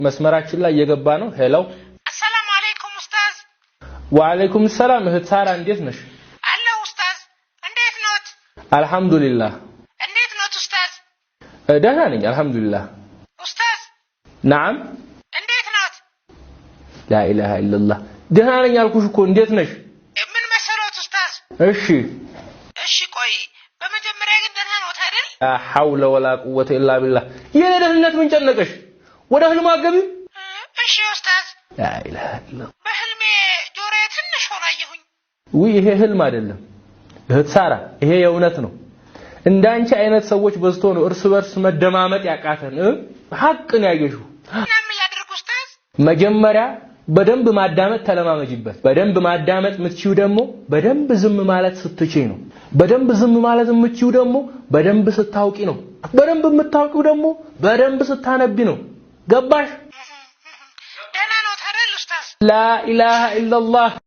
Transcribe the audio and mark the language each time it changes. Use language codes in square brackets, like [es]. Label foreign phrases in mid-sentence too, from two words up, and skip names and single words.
[am] መስመራችን ላይ እየገባ ነው ሄሎ [ar] السلام عليكم ኡስታዝ وعليكم السلام [am] እህት ሳራ እንዴት ነሽ አለሁ ኡስታዝ እንዴት ኖት [ar] አልহামዱሊላህ [am] እንዴት ኖት ኡስታዝ ደህና ነኝ አልহামዱሊላህ ኡስታዝ [ar] نعم [am] እንዴት ኖት [ar] لا اله الا الله [am] ደህና ነኝ አልኩሽ እኮ እንዴት ነሽ ምን መሰሎት ኡስታዝ እሺ ቆይ በመጀመሪያ ግን ደህና ኖት አይደል [ar] لا حول ولا قوه الا بالله [am] የኔ ደህንነት ምን ጨነቀሽ ወደ ህልም አገቢው እሺ ኡስታዝ [ar] لا اله الا الله [am] በህልሜ ጆሮዬ ትንሽ ሆኖ አየሁኝ ወይ ይሄ ህልም አይደለም እህት ሳራ ይሄ የእውነት ነው እንዳንቺ አይነት ሰዎች በዝቶ ነው እርስ በርስ መደማመጥ ያቃተን ሐቅን ያየሽው ምንም ያድርጉ ኡስታዝ መጀመሪያ በደንብ ማዳመጥ ተለማመጂበት በደንብ ማዳመጥ ምትቺው ደግሞ በደንብ ዝም ማለት ስትችይ ነው በደንብ ዝም ማለት ምትቺው ደግሞ በደንብ ስታውቂ ነው በደንብ የምታውቂው ደግሞ በደንብ ስታነቢ ነው ገባሽ ደህና ኖት አይደል ኡስታዝ [ar] لا اله الا الله